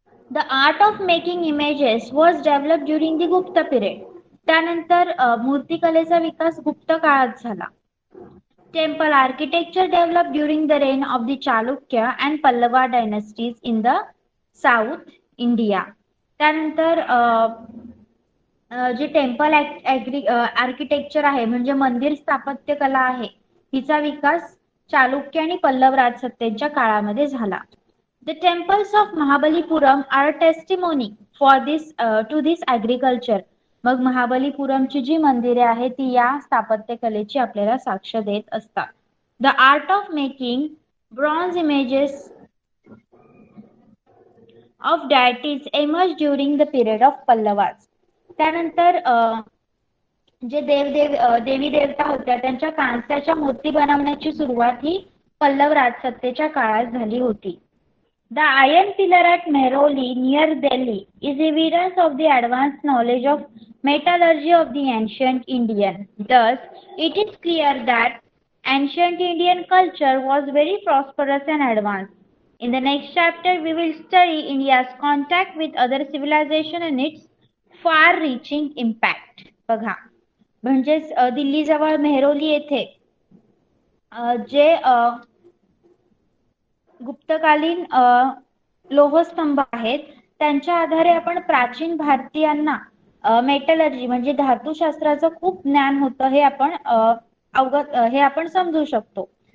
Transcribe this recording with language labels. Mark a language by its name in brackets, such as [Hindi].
[English] The art of making images was developed during the Gupta period. [Marathi] त्यानंतर मूर्तिकलेचा विकास गुप्त काळात झाला. [English] Temple architecture developed during the reign of the Chalukya and Pallava dynasties in the South India. [Marathi] त्यानंतर जे [English] temple architecture [Marathi] आहे म्हणजे मंदिर स्थापत्य कला आहे हिचा विकास चालुक्य आणि पल्लव राजसत्तेच्या काळामध्ये झाला. [English] The temples of Mahabalipuram are testimony for this to this agriculture. [Marathi] मग महाबलीपुरमची जी मंदिरे आहेत ती या स्थापत्य कलेची आपल्याला साक्ष देत असतात. [English] The art of making bronze images of deities emerged during the period of Pallavas. [Marathi] त्यानंतर जे देवी देवता होत्या त्यांच्या कांस्याच्या मूर्ती बनवण्याची सुरुवात ही पल्लव राजसत्तेच्या काळात झाली होती. [English] The iron pillar at Mehroli near Delhi is evidence of the advanced knowledge of metallurgy of the ancient Indian. Thus, it is clear that ancient Indian culture was very prosperous and advanced. In the next chapter, we will study India's contact with other civilization and its far-reaching impact. [Marathi] बघा, म्हणजेच दिल्लीजवळ मेहरोली येथे जे गुप्तकालीन लोहस्तंभ आहेत त्यांच्या आधारे आपण प्राचीन भारतीयांना मेटलर्जी म्हणजे धातुशास्त्राचं खूप ज्ञान होतं हे आपण अवगत हे आपण समजू शकतो.